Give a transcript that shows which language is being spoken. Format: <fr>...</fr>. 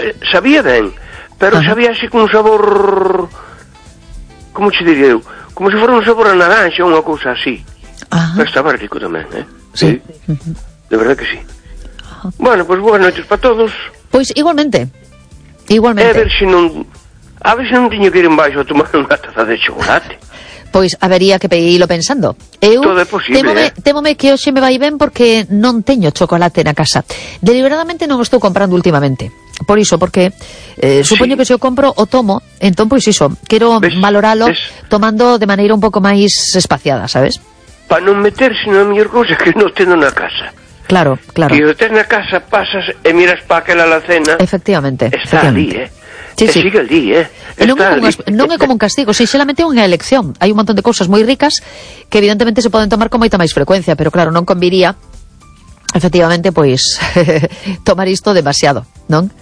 <gl>Sabía ben, pero ajá, sabía así con un sabor... Como che diría eu? Como se fora un sabor a naranxa ou unha cousa así. Ajá. Pero estaba rico tamén, eh? Sí. De verdade que sí.</gl> <es>Bueno, pues buenas noches para todos. Pues igualmente. Igualmente. A ver si no tengo que ir en baixo a tomar una taza de chocolate. Pues habría que pedirlo pensando. Todo es posible.</es> <gl>Témome que hoxe me vai ben porque non teño chocolate na casa. Deliberadamente non o estou comprando últimamente. Por iso, porque supoño, sí, que se o compro o tomo, entón pois iso, quero valoralo tomando de maneira un pouco máis espaciada, sabes? Pa non meter, sino a mellor cousa que non teño na casa. Claro, claro.</gl> <es>Y de tener en casa, pasas y miras para aquel alacena. Efectivamente. Está el día, ¿eh? Sí, sí. Sigue el día, ¿eh? No es como un castigo, sinceramente es una elección. Hay un montón de cosas muy ricas que, evidentemente, se pueden tomar con moita más frecuencia, pero claro, no conviría, efectivamente, pues, tomar esto demasiado, ¿no?</es>